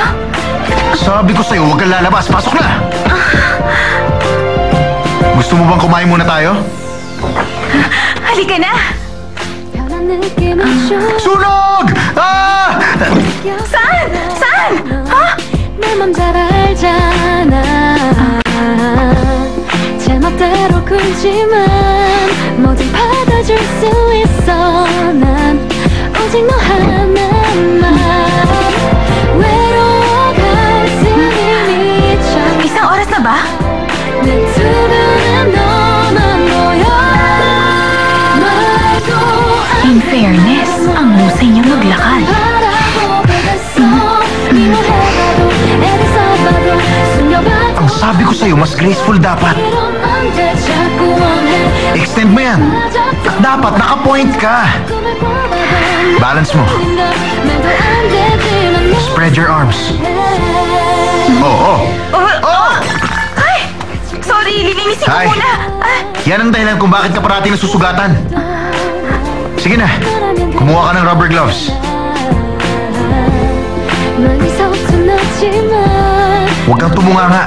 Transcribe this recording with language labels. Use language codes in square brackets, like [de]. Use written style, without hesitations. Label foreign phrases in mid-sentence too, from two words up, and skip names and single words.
[tl] Sabi ko sa'yo, huwag kang lalabas. Pasok na! Gusto mo bang kumain muna tayo? Halika na! Sunog! Ah! Saan? Saan? Ha? [ko] 내 맘 잘 알잖아 제멋대로 굴지만 뭐든 받아줄 수 있어 난 오직 너 하나만 외로워갈 수는 있죠 [tl] Isang oras na ba? [ko] 내 두 눈엔 너만 보여 말도 [en] In fairness, [tl] ang husay niya maglakad. Ang sabi ko sa'yo, mas graceful dapat. Extend mo yan. At dapat naka-point ka. Balance mo. [en] Spread your arms. Oh. [tl] Ay! Sorry, lilinisin ko Hi. muna. Ah, Yan ang dahilan kung bakit ka parati nasusugatan. Sige na, kumuha ka ng [en] rubber gloves. [tl] Huwag kang tumunganga.